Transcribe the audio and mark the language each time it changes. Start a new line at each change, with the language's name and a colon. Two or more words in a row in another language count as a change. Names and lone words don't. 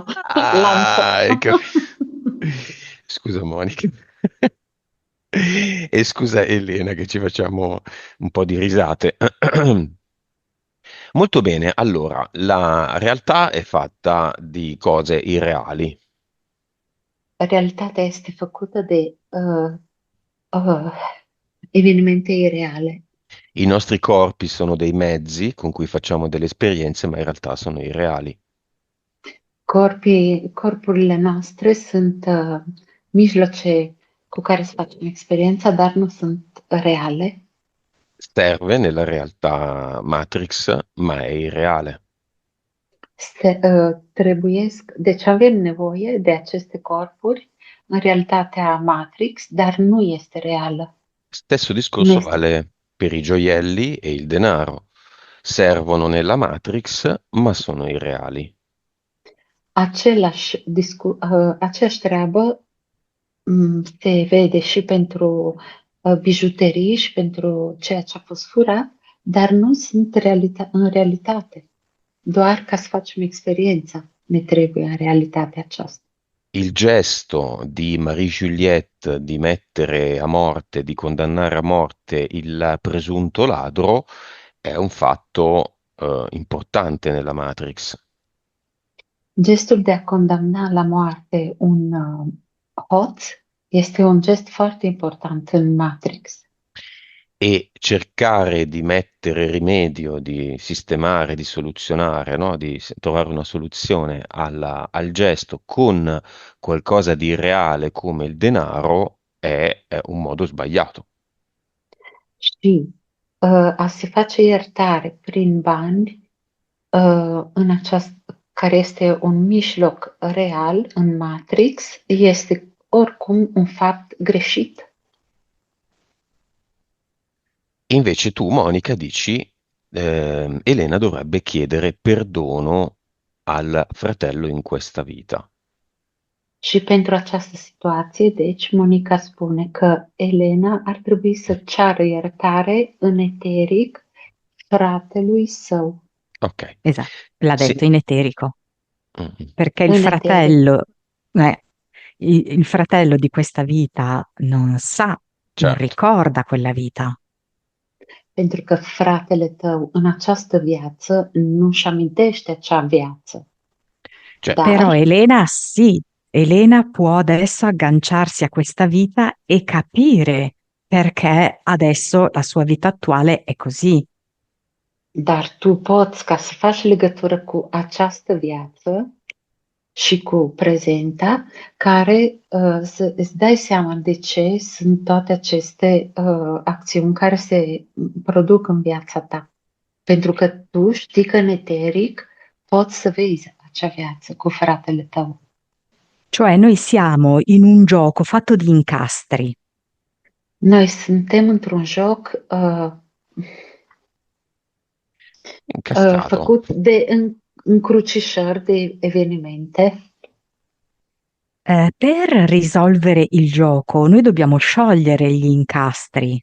Italian: Lancio. Ah, hai capito. Scusa Monica. E scusa Elena che ci facciamo un po' di risate. Molto bene, allora, la realtà è fatta di cose irreali.
Romanian: Realitatea este făcută de evenimente ireale.
Italian: I nostri corpi sono dei mezzi con cui facciamo delle esperienze, ma in realtà sono irreali.
Romanian: Corpurile noastre sunt mijloace cu care să facem experiența, dar nu sunt reale.
Italian: Serve nella realtà Matrix, ma è irreale.
Romanian: Deci avem nevoie de aceste corpuri în realitatea Matrix, dar nu este reală.
Italian: Stesso
Romanian: Nu
Italian: discorso
Romanian: este.
Italian: vale per i gioielli e il denaro. Servono nella Matrix, ma sono irreali.
Romanian: Aceeași treabă se vede și pentru bijuterii și pentru ceea ce a fost furat, dar nu sunt în realitate. Doar ca să facem experiența ne trebuie în realitatea aceasta.
Italian: Il gesto di Marie Juliette di mettere a morte, di condannare a morte il presunto ladro è un fatto importante nella Matrix.
Romanian: Gestul de a condamna la moarte un hoț este un gest foarte important în Matrix.
Italian: E cercare di mettere rimedio, di sistemare, di soluzionare, no? Di trovare una soluzione al gesto con qualcosa di reale come il denaro è un modo sbagliato.
Romanian: Și a se face iertare prin bani în care este un mijloc real în Matrix, este oricum un fapt greșit.
Italian: Invece tu, Monica, dici Elena dovrebbe chiedere perdono al fratello in questa vita.
Romanian: Și pentru această situație, deci, Monica spune că Elena ar trebui să ceară iertare în eteric fratelui său.
Italian: Ok. Esatto, l'ha Sì. detto in eterico, Mm. perché il In eterico. fratello, il fratello di questa vita non sa, non Certo. ricorda quella vita.
Romanian: Pentru că fratele tău în această viață nu-și amintește acea viață.
Italian: Cioè, Però
Romanian: Dar,
Italian: Elena sì, Elena può adesso agganciarsi a questa vita e capire perché adesso la sua vita attuale è così.
Romanian: dar tu poți, ca să faci legătură cu această viață și cu prezenta, care să îți dai seama de ce sunt toate aceste acțiuni care se produc în viața ta. Pentru că tu știi că în eteric poți să vezi acea viață cu fratele tău.
Italian: Cioè noi siamo in un gioco fatto di incastri.
Romanian: Noi suntem într-un joc incastrato. făcut de încrucișări de evenimente.
Italian: Per risolvere il gioco, noi dobbiamo sciogliere gli incastri.